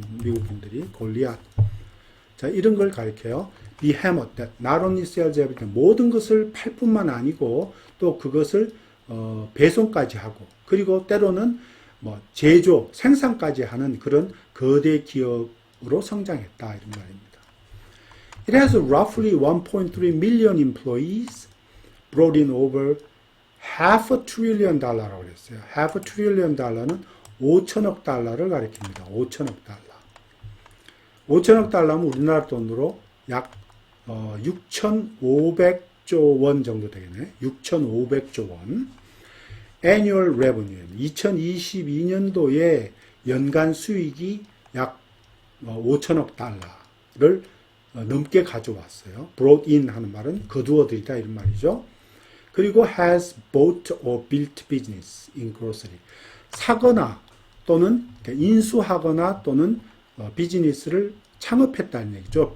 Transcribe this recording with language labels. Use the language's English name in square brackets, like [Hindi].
[Korean] 미국인들이 골리앗. 자, 이런 걸 가리켜요. [English] behemoth, that not only sells everything, [Korean] 모든 것을 팔 뿐만 아니고 또 그것을 배송까지 하고 그리고 때로는 뭐 제조, 생산까지 하는 그런 거대 기업으로 성장했다 이런 말입니다. [English] It has roughly 1.3 million employees, brought in over half a trillion [Korean] 달러라고 그랬어요. [English] half a trillion [Korean] 달러는 5천억 달러를 가리킵니다. 5천억 달러. 5천억 달러면 우리나라 돈으로 약 6,500조 원 정도 되겠네. 6,500조 원. [English] annual revenue. [Korean] 2022년도에 연간 수익이 약 5천억 달러를 넘게 가져왔어요. [English] brought in [Korean] 하는 말은 거두어들이다 이런 말이죠. 그리고 [English] has bought or built business in grocery. [Korean] 사거나 또는 인수하거나 또는 비즈니스를 창업했다는 얘기죠.